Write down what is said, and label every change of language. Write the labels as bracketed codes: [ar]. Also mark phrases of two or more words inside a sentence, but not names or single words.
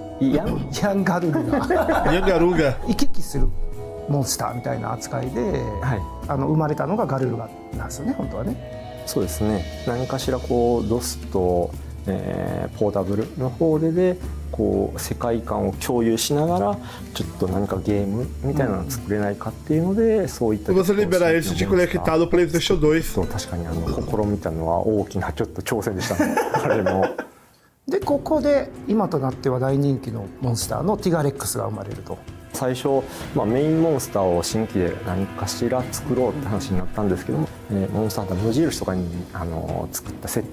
[ja] ヤンガルルガ行き来するモンスターみたいな扱いで、生まれたのがガルルガなんですよね、本当はね。そうですね。何かしらこうドスとポータブルの方でこう世界観を共有しながらちょっと何かゲームみたいなの作れないかっていうので、そういった [pt] Você liberar isso de conectar no PlayStation 2。 [ja] そう、確かに試みたのは大きなちょっと挑戦でしたね。あれも。でここで今となっては大人気のモンスターのティガレックスが生まれると。最初、メインモンスターを新規で何かしら作ろうって話になったんですけども、モンスターハンター無印とかに作った設